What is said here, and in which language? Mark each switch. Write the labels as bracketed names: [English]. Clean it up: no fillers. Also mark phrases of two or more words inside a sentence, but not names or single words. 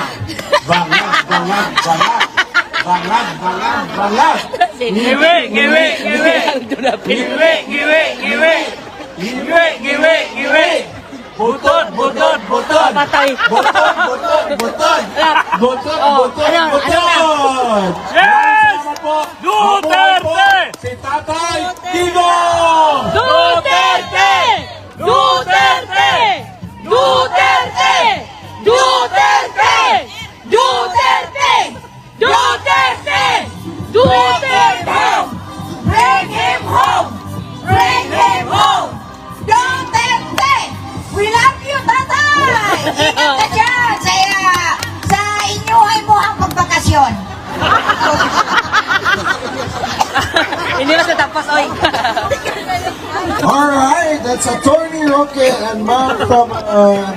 [Cebuano] Bangag, bangag, bangag. Bangag, bangag, bangag. Giwe, giwe, giwe. Giwe, giwe, giwe. Giwe, giwe, giwe. Butod, butod, butod. Patay. Butod, butod, butod. Butod, butod, butod. [English] Yes! [Filipino] Salamat po. Duterte! Mabuhay po si Tatay Digong! Duterte! Duterte! Duterte! Duterte! Duterte! Duterte! Duterte! [English] Bring him home! Bring him home! Duterte! We love you, tatay! [Filipino] Ingat ka dyan sa inyuhay mo ang pagbakasyon. Hindi na siya tapos, oy. [English] Alright, that's Attorney Roque and Ma'am from Luxembourg.